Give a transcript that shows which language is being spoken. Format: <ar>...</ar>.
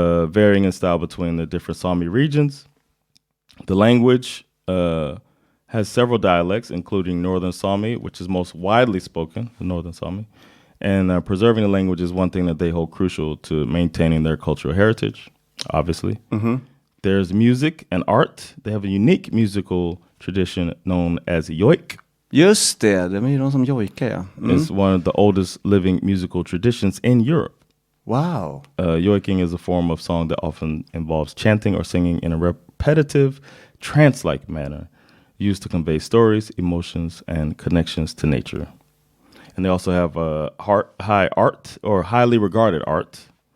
<en>Varying in style between the different Sami regions. The language has several dialects, including Northern Sami, which is most widely spoken, the Northern Sami. And preserving the language is one thing that they hold crucial to maintaining their cultural heritage, obviously. There's music and art. They have a unique musical tradition known as joik.</en> <sv>Just det, de är ju de som jojkar, ja.</sv> <en>It's one of the oldest living musical traditions in Europe. Wow. Joiking is a form of song that often involves chanting or singing in a repetitive, trance-like manner, used to convey stories, emotions, and connections to nature. And they also have high art or highly regarded art.</en>